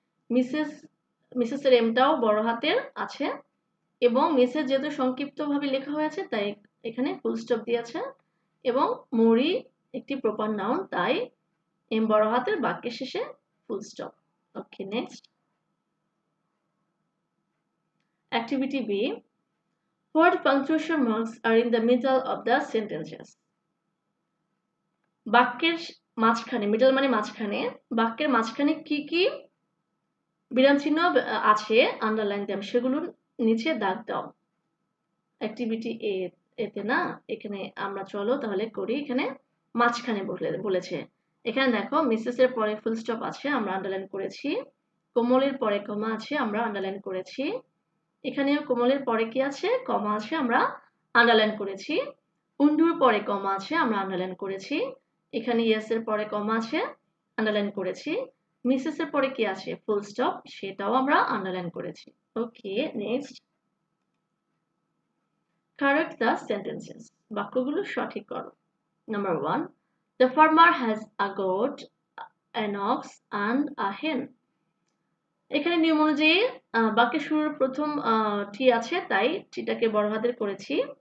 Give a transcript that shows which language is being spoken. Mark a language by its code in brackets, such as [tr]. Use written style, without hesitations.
[bn] Mrs এর এমটাও বড় হাতের আছে এবং মিসেস যেহেতু সংক্ষিপ্তভাবে লেখা হয়েছে তাই এখানে ফুল স্টপ দিয়েছে এবং মরি একটি প্রপার নাউন, তাই এম বড় হাতের, বাক্যের শেষে full stop. [en] Okay, next. Activity B, what punctuation marks are in the middle of the sentences? [bn] বাক্যের মাঝখানে, মিডল মানে মাঝখানে, বাক্যের মাঝখানে কি কি বিরাম চিহ্ন আছে আন্ডারলাইন দাও, সেগুলো নিচে দাগ দাও। অ্যাক্টিভিটি এতে না, এখানে আমরা চলো তাহলে করি। এখানে মাঝখানে বলেছে, এখানে দেখো মিসেস এর পরে ফুল স্টপ আছে আমরা আন্ডারলাইন করেছি, কোমলের পরে কমা আছে আমরা আন্ডারলাইন করেছি, এখানেও কোমলের পরে কি আছে কমা আছে আমরা আন্ডারলাইন করেছি, উন্ডুর পরে কমা আছে আমরা আন্ডারলাইন করেছি, এখানে ইয়েস এর পরে কমা আছে আন্ডারলাইন করেছি, মিসেস এর পরে কি আছে ফুল স্টপ, সেটাও আমরা আন্ডারলাইন করেছি। [en] Okay, next. Correct the sentences. [bn] বাক্যগুলো সঠিক করো। [en] Number 1. The farmer has a goat, an ox and a hen. [bn] এখানে নিয়ম অনুযায়ী বাক্যের শুরুর প্রথম টি আছে তাই টিটাকে বড় হাতের করেছি।